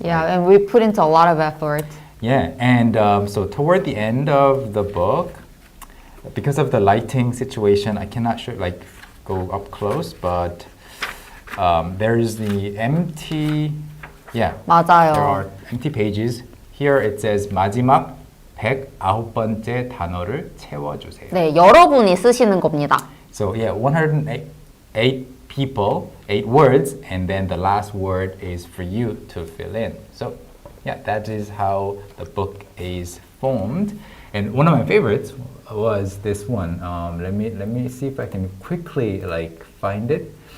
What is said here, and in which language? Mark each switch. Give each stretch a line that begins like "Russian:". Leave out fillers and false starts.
English: Yeah, and we put into a lot of effort. Yeah, and so toward the end of the book, because of the lighting situation, I cannot go up close, but there's the empty, yeah,
Korean: 맞아요.
English: there are empty pages. Here it says
Korean: 마지막 109번째 단어를 채워주세요. 네, 여러분이 쓰시는 겁니다.
English: So yeah, 108 people, 8 words, and then the last word is for you to fill in. So yeah, that is how the book is formed. And one of my favorites was this one. Let me see if I can quickly find it.